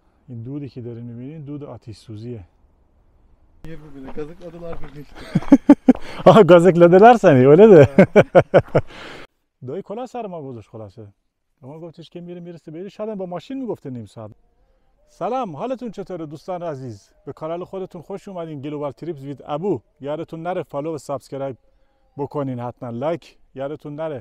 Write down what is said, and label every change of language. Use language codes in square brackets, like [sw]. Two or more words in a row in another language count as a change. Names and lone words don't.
[fa] این dudی که دارین میبینین دود آتش سوزیه. [tr] Birbirine gazıkladılar birini işte. آها gazıkladılar seni öyle de. [fa] دایی کلاه سر ما گذاشت خلاصه. ما گفتش که میرسه بری شاید با ماشین میگفته نیم ساعت. سلام حالتون چطوره دوستان عزیز؟ به کانال خودتون خوش اومدین گلوبال تریپز وید ابو. یادتون نره فالو و سابسکرایب بکنین حتما لایک یادتون نره.